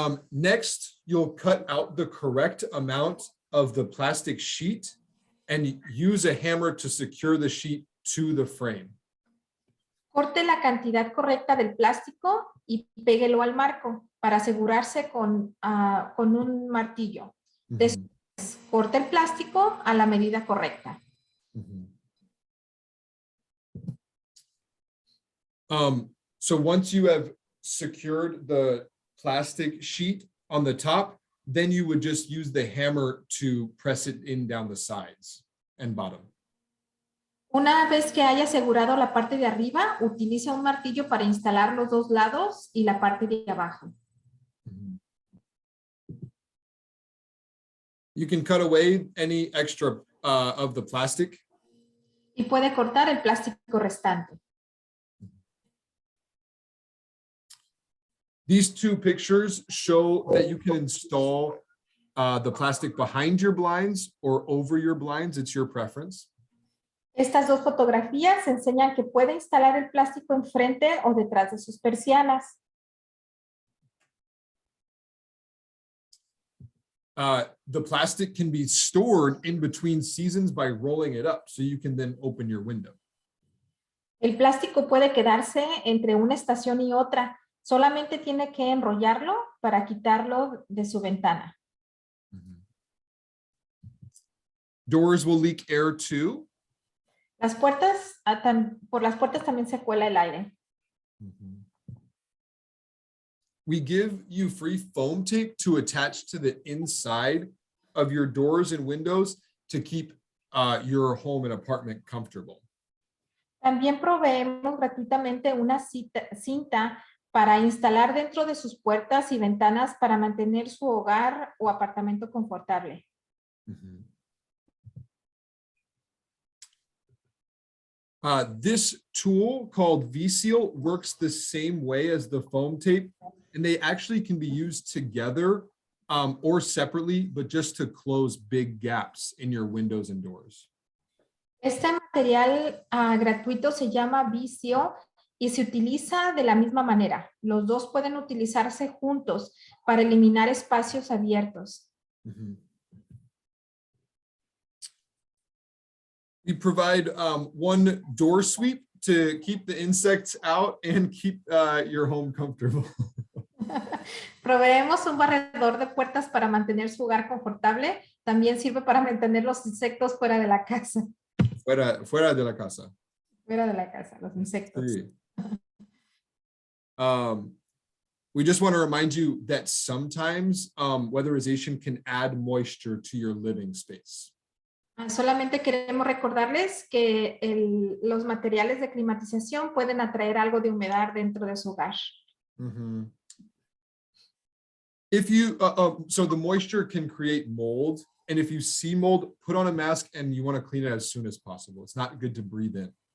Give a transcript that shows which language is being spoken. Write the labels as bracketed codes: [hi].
[en] Next, you'll cut out the correct amount of the plastic sheet and use a hammer to secure the sheet to the frame. [es] Corte la cantidad correcta del plástico y péguelo al marco para asegurarse con un martillo. Después, corte el plástico a la medida correcta. [en] So once you have secured the plastic sheet on the top, then you would just use the hammer to press it in down the sides and bottom. [es] Una vez que haya asegurado la parte de arriba, utiliza un martillo para instalar los dos lados y la parte de abajo. [en] You can cut away any extra of the plastic. [es] Y puede cortar el plástico restante. [en] These two pictures show that you can install the plastic behind your blinds or over your blinds. It's your preference. [es] Estas dos fotografías enseñan que puede instalar el plástico enfrente o detrás de sus persianas. [en] The plastic can be stored in between seasons by rolling it up, so you can then open your window. [es] El plástico puede quedarse entre una estación y otra. Solamente tiene que enrollarlo para quitarlo de su ventana. [en] Doors will leak air too. [es] Las puertas, por las puertas también se cuela el aire. [en] We give you free foam tape to attach to the inside of your doors and windows to keep your home and apartment comfortable. [es] También proveemos gratuitamente una cinta para instalar dentro de sus puertas y ventanas para mantener su hogar o apartamento confortable. [en] This tool called V-Seal works the same way as the foam tape, and they actually can be used together or separately, but just to close big gaps in your windows and doors. [es] Este material gratuito se llama Vicio y se utiliza de la misma manera. Los dos pueden utilizarse juntos para eliminar espacios abiertos. Mm-hmm. [en] We provide one door sweep to keep the insects out and keep your home comfortable. [es] Proveemos un barredor de puertas para mantener su hogar confortable. También sirve para mantener los insectos fuera de la casa. Fuera de la casa. Fuera de la casa, los insectos. Sí. [en] We just want to remind you that sometimes weatherization can add moisture to your living space. [es] Solamente queremos recordarles que los materiales de climatización pueden atraer algo de humedad dentro de su hogar. Mm-hmm. [en] If you, so the moisture can create mold, and if you see mold, put on a mask and you want to clean it as soon as possible. It's not good to breathe in.